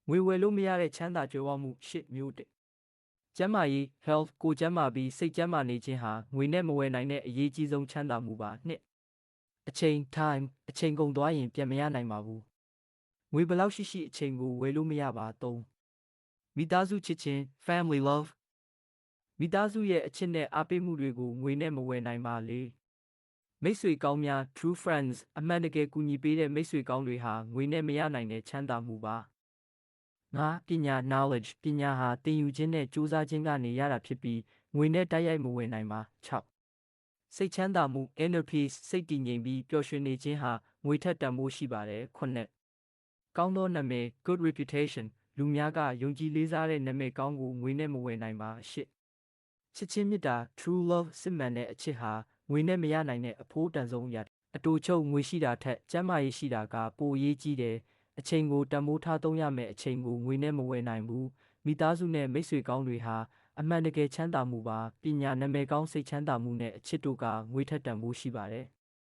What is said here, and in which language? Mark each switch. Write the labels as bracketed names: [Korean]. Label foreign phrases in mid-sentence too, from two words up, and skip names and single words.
[Burmese] ငွေဝယ်လို့မရတဲ့ချမ်းသာကြွယ်ဝမှုရှစ်မျိုးတစ်ကျန်းမာရေး health ကိုကျန်းမာပြီးစိတ်ကျန်းမာနေခြင်းဟာငွေနဲ့မဝယ်နိုင်တဲ့အရေးကြီးဆုံးချမ်းသာမှုပါနှစ်အချိန် time အချိန်ကုန်သွားရင်ပြန်မရနိုင်ပါဘူးငွေဘယ်လောက်ရှိရှိအချိန်ကိုဝယ်လို့မရ ပါသုံးမိသားစုချစ်ခြင်း [English] family love [Burmese] မိသားစုရဲ့အချစ်နဲ့အားပေးမှုတွေကိုငွေနဲ့မဝယ်နိုင်ပါလေမိတ်ဆွေကောင်းများ [English] true friends [Burmese] အမှန်တကယ်ကူညီပေးတဲ့မိတ်ဆွေကောင်းတွေဟာငွေနဲ့မ ရနိုင်တဲ့ချမ်းသာမှုပါငါပညာ knowledge ပညာဟာသင်ယူခြင်းနဲ့ကြိုးစားခြင်းကနေရတာဖြစ်ပြီးငွေနဲ့တိုက်ရိုက်မဝယ်နိုင်ပါ6စိ တ်ချမ်းသာမှု [English] inner peace [Burmese] စိတ်တည်ငြိမ်ပြီးပျော်ရွှင်နေခြင်းဟာငွေထက်တန်ဖိုးရှိပါတယ်9ကောင်းသောနာမည် [English] good reputation [Burmese] လူ များကယုံကြည်လေးစားတဲ့နာမည်ကောင်းကိုငွေနဲ့မဝယ်နိုင်ပါ8ချစ်ချင်းမေတ္တာ [English] true love [Burmese] စစ်မှန်တဲ့အချစ်ဟာငွေနဲ့မရနိုင်တဲ့အဖိုးတန်ဆုံးအရာအတူချုပ်ငွေရှိတာထက်ကျန်းမာရေးရှိတာကပိုအရေးကြီးတယ်အချိန်ကိုတန်ဖိုးထားသုံးရမယ်အချိန်ကိုငွေနဲ့မဝယ်နိုင်ဘူးမိသားစုနဲ့မိတ်ဆွေကောင်းတွေဟာအမှန်တကယ်ချမ်းသာမှုပါပညာနာမည်ကောင်းစိတ်ချမ်းသာမှုနဲ့အချစ်တို့ကငွေထက်တန်ဖိုးရှိပါတယ်